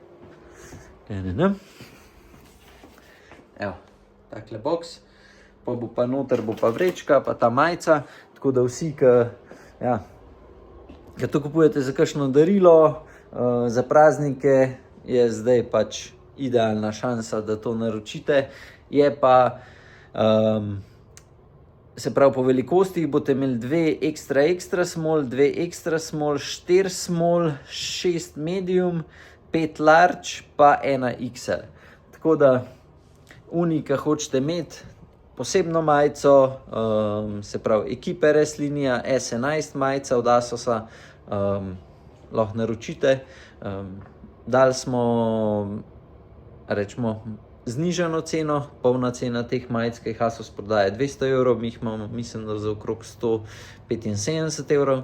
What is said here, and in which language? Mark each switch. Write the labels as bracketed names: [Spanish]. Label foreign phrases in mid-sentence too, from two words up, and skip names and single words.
[Slovenian] Evo, takle box, pa bo pa noter bo pa vrečka, pa ta majica, tako da vsi, ki to kupujete za kakšno darilo, za praznike, je zdaj pač idealna šansa, da to naročite. Je pa, se pravi po velikostih boste imeli 2 [English] extra small, 2 extra small, 4 small, 6 medium, 5 large, [Slovenian] pa 1 XL. Tako da, ki hočete imeti posebno majico, se pravi ekipe Reslinija, S11 majica od Asosa, lahko naročite. Dali smo, rečemo, znižano ceno, polna cena teh majic, ki jih Asos prodaja 200 €, mi jih imamo, mislim, da za okrog 175 €.